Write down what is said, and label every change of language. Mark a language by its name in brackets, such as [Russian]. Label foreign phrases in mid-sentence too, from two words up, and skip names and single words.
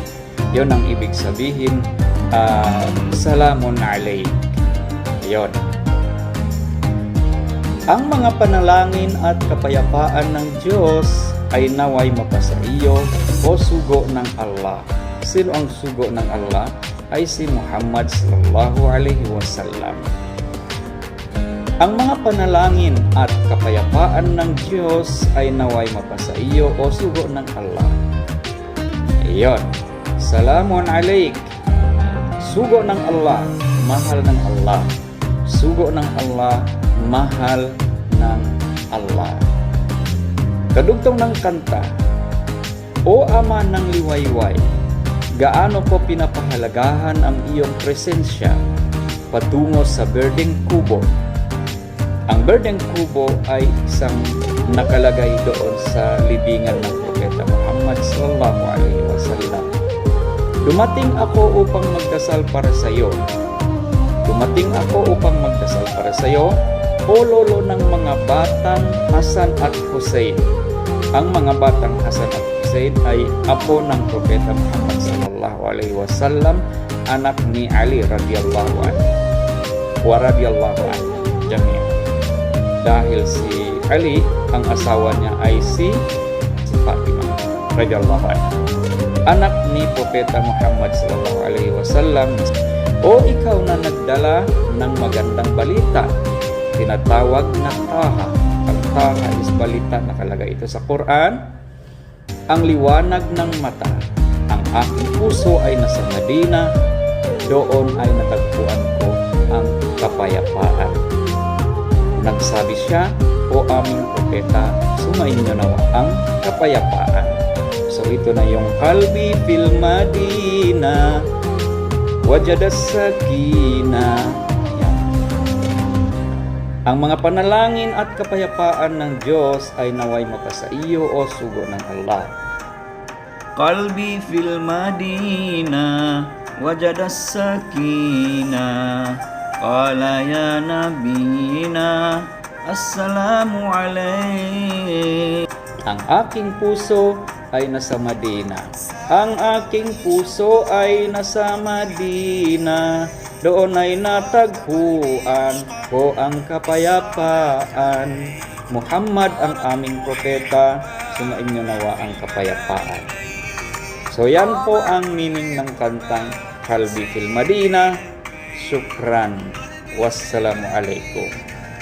[Filipino] Yon ang ibig sabihin, [Arabic] سلام عليك. [Filipino] Yon. Ang mga panalangin at kapayapaan ng Diyos ay naway mapasa iyo, o sugo ng Allah. Sino ang sugo ng Allah? Ay si Muhammad [Arabic] صلى الله عليه وسلم. [Filipino] Ang mga panalangin at kapayapaan ng Diyos ay naway mapasa iyo, o sugo ng Allah. [Arabic] Iyon. سلام عليك. [Filipino] Sugo ng Allah, mahal ng Allah. Sugo ng Allah, mahal ng Allah. Kadugtong ng kanta, O Ama ng liwayway, gaano ko pinapahalagahan ang iyong presensya patungo sa berdeng kubo. Ang berdeng kubo ay isang nakalagay doon sa libingan ng Propeta Muhammad [Arabic] صلى الله عليه وسلم. [Filipino] Dumating ako upang magdasal para sa iyo. Dumating ako upang magdasal para sa iyo, o lolo ng mga batang Hasan at Hussein. Ang mga batang Hasan at Hussein ay apo ng Propeta Muhammad [Arabic] صلى الله عليه وسلم, [Filipino] anak ni Ali [Arabic] رضي الله عنه و رضي الله عنه جميعا. [Filipino] Dahil si Ali, ang asawa niya ay si Fatima [Arabic] رضي الله عنها, [Filipino] anak ni Propeta Muhammad [Arabic] صلى الله عليه وسلم. [Filipino] O ikaw na nagdala ng magandang balita, tinatawag na Taha. Ang Taha is balita, nakalagay ito sa Quran. Ang liwanag ng mata, ang aking puso ay nasa Madina, doon ay natagpuan ko ang kapayapaan. Nagsabi siya, o aming propeta, sumainyo nawa ang kapayapaan. So ito na yung [Arabic] قلبي في المدينة وجد سكينة. [Filipino] Ang mga panalangin at kapayapaan ng Diyos ay naway mapasa iyo, o sugo ng Allah. [Arabic] قلبي في المدينة وجد سكينة. قال يا نبينا السلام عليك. [Filipino] Ang aking puso ay nasa Madina. Ang aking puso ay nasa Madina. Doon ay natagpuan ko ang kapayapaan. Muhammad ang aming propeta, sumainyo nawa ang kapayapaan. So yan po ang meaning ng kantang Qalbi fil Madina. Syukran. [Arabic] والسلام عليكم.